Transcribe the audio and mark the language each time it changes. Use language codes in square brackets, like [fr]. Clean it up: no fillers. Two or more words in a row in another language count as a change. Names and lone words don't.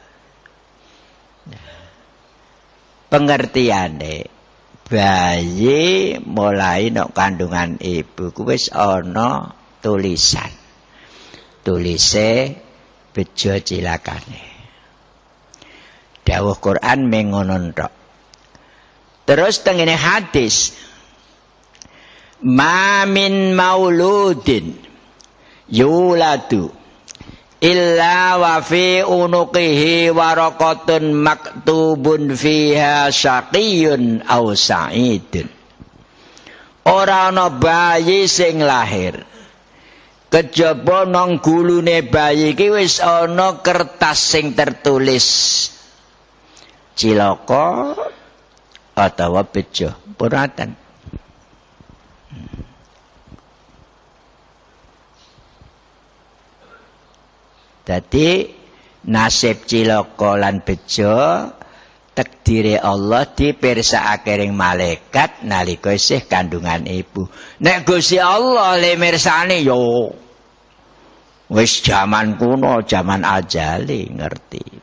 [jv] Pengertiane bayi mulai nek kandungan ibu ku wis ana tulisan. Tulise bejo cilakane. Dawuh Quran mengono tok. Terus tengene hadis [ar] ما من مولود يولد إلا وفي عنقه ورقة مكتوب فيها شقي أو سعيد. [jv] Ora ana bayi sing lahir kejaba nang gulune bayi iki wis ana kertas sing tertulis cilaka atau bejo puratan. Jadi nasib cilaka lan bejo takdire Allah dipirsakake ring malaikat nalika isih kandungan ibu. Nek Gusti Allah le mirsani yo wis jaman kuno, jaman ajali ngerti.